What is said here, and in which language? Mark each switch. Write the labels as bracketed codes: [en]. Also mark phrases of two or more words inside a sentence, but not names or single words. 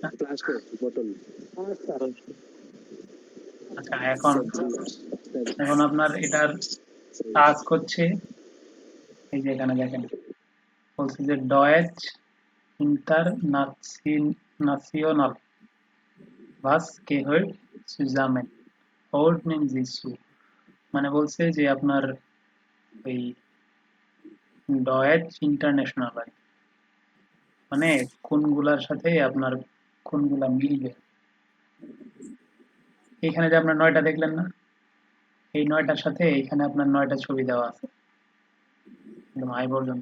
[bn] প্লাস্টিক বোতল, আচ্ছা, এখন আপনার এটার টাস্ক হচ্ছে, এই যে এখানে দেখেন বলছে যে ডয়েচ ইন্টারনাশনাল [de] was gehört zusammen ordnen Sie zu, [bn] মানে বলছে যে আপনার ওই ডয়েচ ইন্টারন্যাশনাল মানে কোনগুলার সাথে আপনার কোনগুলা মিলবে। এখানে যে আপনার 9টা দেখলেন না, এই 9টার সাথে এখানে আপনার 9টা ছবি দেওয়া আছে একদম আই পর্যন্ত।